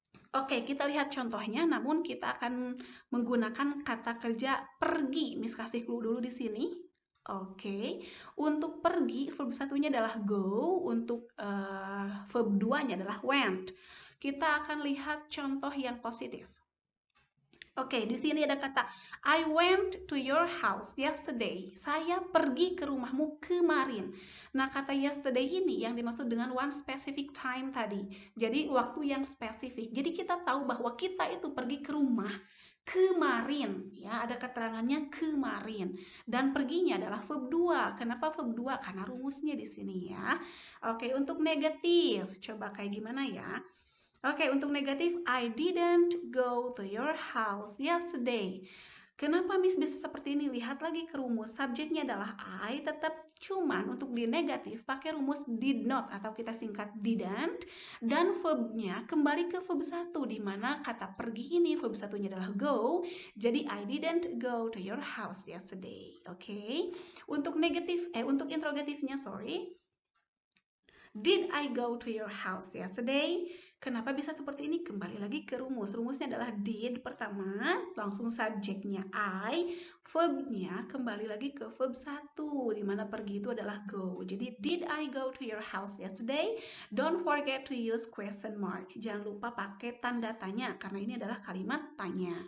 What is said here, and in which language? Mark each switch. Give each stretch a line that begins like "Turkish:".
Indonesian: Oke, kita lihat contohnya, namun kita akan menggunakan kata kerja pergi. Miss kasih clue dulu di sini. Oke, untuk pergi verb satunya adalah go, untuk verb duanya adalah went. Kita akan lihat contoh yang positif. Oke, di sini ada kata
English: I went to your house yesterday.
Indonesian: Saya pergi ke rumahmu kemarin. Nah, kata yesterday ini yang dimaksud dengan
English: one specific time
Indonesian: tadi. Jadi, waktu yang spesifik. Jadi, kita tahu bahwa kita itu pergi ke rumah kemarin. Ya, ada keterangannya kemarin. Dan perginya adalah verb 2. Kenapa verb 2? Karena rumusnya di sini ya. Oke, untuk negatif. Coba kayak gimana ya? Oke, untuk negatif,
English: I didn't go to your house yesterday.
Indonesian: Kenapa Miss bisa seperti ini? Lihat lagi ke rumus. Subjeknya adalah I, tetap cuman untuk di negatif pakai rumus did not atau kita singkat didn't, dan verbnya kembali ke verb 1 di mana kata pergi ini verb satunya adalah go. Jadi
English: I didn't go to your house yesterday.
Indonesian: Oke. Untuk interrogatifnya, sorry.
English: Did I go to your house yesterday?
Indonesian: Kenapa bisa seperti ini? Kembali lagi ke rumus. Rumusnya adalah did pertama, langsung subjeknya I, verbnya kembali lagi ke verb 1, di mana pergi itu adalah go. Jadi,
English: did I go to your house yesterday? Don't forget to use question mark.
Indonesian: Jangan lupa pakai tanda tanya, karena ini adalah kalimat tanya.